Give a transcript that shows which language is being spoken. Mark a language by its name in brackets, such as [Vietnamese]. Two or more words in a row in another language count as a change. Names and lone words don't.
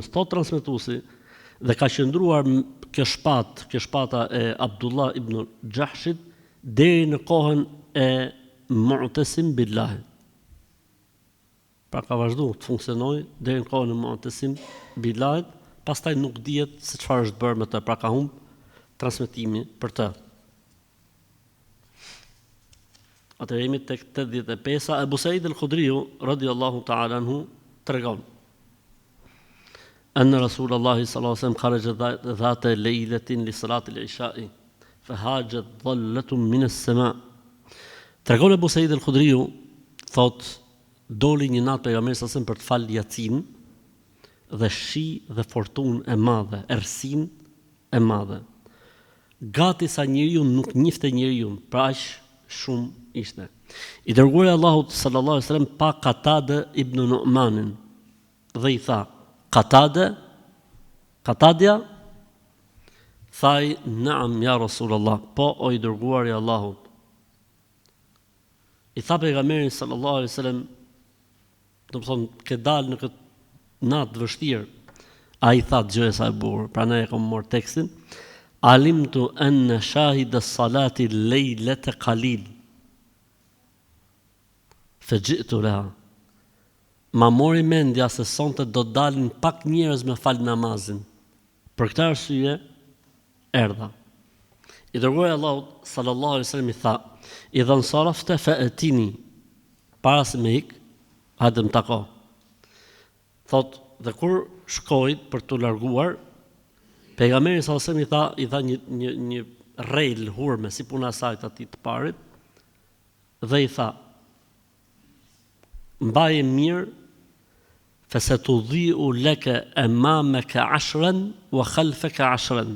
[Albanian] Thot transmetuesi, dhe ka qëndruar kjo shpata e Abdullah ibn Jahshit deri në kohën e Mu'tasim billah. Pra ka vazhduar të funksionojë deri në kohën e Mu'tasim billah, pastaj nuk dihet se çfarë është bërë me të, pra ka humb transmetimi për të. Atëherë jemi tek 85. [Arabic] Abu Said al-Khudriu رضي الله تعالى عنه tregon أن رسول الله صلى الله عليه وسلم خرج ذات ليلة لصلاة العشاء فهاجت ظلة من السماء. [Albanian] Tregon Abu Said al-Khudriu, thot doli një natë pejgamberi [Arabic] صلى الله عليه وسلم [Albanian] për të falë Yacin dhe shi dhe fortunë e madhe, errësinë e madhe. Gati sa njeriu nuk njifte njeriu, pra aq shumë ishte. I dërguari Allahut [Arabic] صلى الله عليه وسلم [Albanian] pa Qatada ibn Nu'manin dhe i tha, Qatadja? Thaj, [Arabic] نعم يا رسول الله, [Albanian] po o i dërguari Allahut. I tha pejgamberi [Arabic] صلى الله عليه وسلم, [Albanian] do të thonë, ke dalë në këtë natë vështirë. Ai tha gjë sa e bukur, prandaj e kam marrë tekstin. [Arabic] علمت أن شاهد الصلاة الليلة قليل. فجئت لها. [Albanian] Ma mori mendja se sonte do të dalin pak njerëz me fal namazin. Për këtë arsye erdha. I dërguari Allahut [Arabic] صلى الله عليه وسلم [Albanian] i tha, [Arabic] إذا انصرفت فأتني. [Albanian] Para se me ik, hajde më tako. Thot, dhe kur shkoi për të larguar, pejgamberi [Arabic] صلى الله عليه وسلم [Albanian] i tha një rrel hurme si puna e saj atij të parit dhe i tha, mbaje mirë, [Arabic] فسيضيء لك أمامك 10 وخلفك 10.